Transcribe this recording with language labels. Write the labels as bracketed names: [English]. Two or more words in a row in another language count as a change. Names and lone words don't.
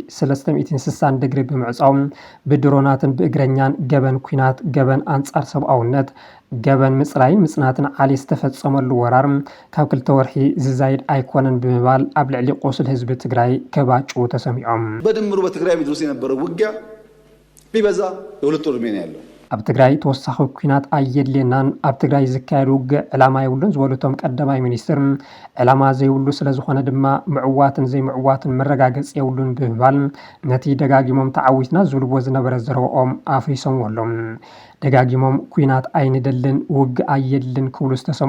[Tigrinya] 360 ዲግሪ ብምዕፃው ብድሮናትን ብእግረኛን ገበን ኩናት ገበን አንጻር ሰብኣውነት ገበን ምጽራይን ምጽናትን ዓሊ ዝተፈጸመሉ ወራር ካብ 2 ወርሒ ዝዛይድ ኣይኮነን ብምባል ኣብ ልዕሊ ቆስል ህዝቢ ትግራይ ከባጩ ተሰሚዖም [Amharic] በድምሩ በትግራይ ምድርስ የነበረው ውጊያ ቢበዛ የሁለት ወር ሜን ያለው [Tigrinya] ኣብ ትግራይ ተወሳኺ ኩናት ኣየድልየናን ኣብ ትግራይ ዝካየድ ውግእ ዕላማ ይብሉን ዝበሉቶም ቀዳማይ ሚኒስትር ዕላማ ዘይብሉ ስለዝኾነ ድማ ምዕዋትን ዘይምዕዋትን መረጋገጽ የብሉን ብምባል ነቲ ደጋጊሞም ተዓዊትና ዝብልዎ ዝነበረ ዘረብኦም ኣፍሪሶም ኣሎም ደጋጊሞም ኩናት ኣይንደልን ውግእ ኣየድልን ክብሉ ዝተሰምዑ